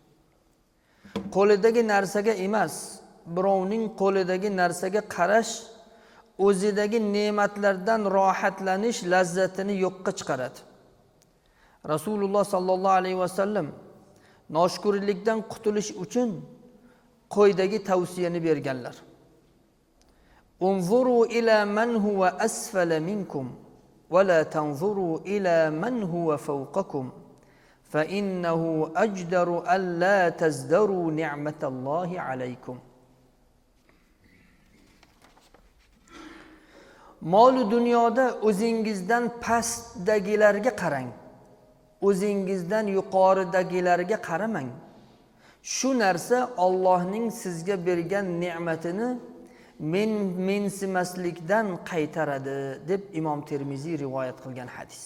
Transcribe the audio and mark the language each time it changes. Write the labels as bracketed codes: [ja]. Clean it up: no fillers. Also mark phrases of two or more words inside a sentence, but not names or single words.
[uz] Qo'lidagi narsaga emas, birovning qo'lidagi narsaga qarash o'zidagi ne'matlardan rohatlanish lazzatini yo'qqa chiqaradi. Rasululloh [ar] صلى الله عليه وسلم [uz] noshukrlikdan qutulish uchun qo'ydagi tavsiyani berganlar. [ar] انظروا إلى من هو أسفل منكم ولا تنظروا إلى من هو فوقكم فإنه أجدر ألا تزدروا نعمة الله عليكم. [uz] Mol dunyoda o'zingizdan pastdagilarga qarang, o'zingizdan yuqoridagilarga qaramang. Shu narsa Allohning sizga bergan ne'matini mensimaslikdan qaytaradi deb Imom Termiziy rivoyat qilgan hadis.